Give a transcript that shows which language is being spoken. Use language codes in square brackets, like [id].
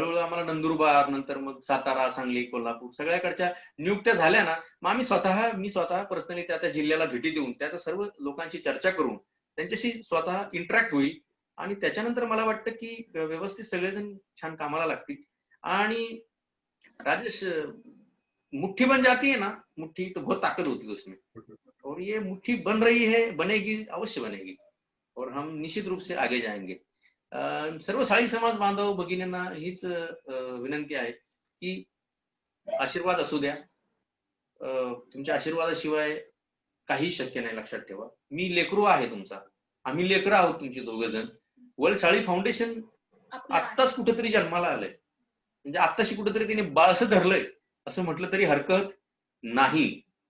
[mr] हळूहळू आम्हाला नंदुरबार, नंतर मग सातारा, सांगली, कोल्हापूर सगळ्याकडच्या नियुक्त्या झाल्या ना, मग आम्ही मी स्वतः पर्सनली त्या जिल्ह्याला भेटी देऊन त्या सर्व लोकांची चर्चा करून त्यांच्याशी स्वतः इंटरॅक्ट होईल. आणि त्याच्यानंतर मला वाटतं की व्यवस्थित सगळेजण छान कामाला लागतील. [hi] आणि राजेश, मुट्ठी बन जाती है ना, मुट्ठी तो बहुत ताकत होती है उसमें, और ये मुट्ठी बन रही है, बनेगी, अवश्य बनेगी, और हम निश्चित रूप से आगे जाएंगे. [mr] सर्व साळी समाज बांधव भगिनींना हीच विनंती आहे की आशीर्वाद असू द्या. तुमच्या आशीर्वादाशिवाय काही शक्य नाही, लक्षात ठेवा. मी लेकरू आहे तुमचा, आम्ही लेकरं आहोत तुमची दोघ जण. वळसाळी फाउंडेशन आत्ताच कुठेतरी जन्माला आलंय, म्हणजे आत्ताशी कुठेतरी तिने बाळसं धरलंय असं म्हटलं तरी हरकत नाही.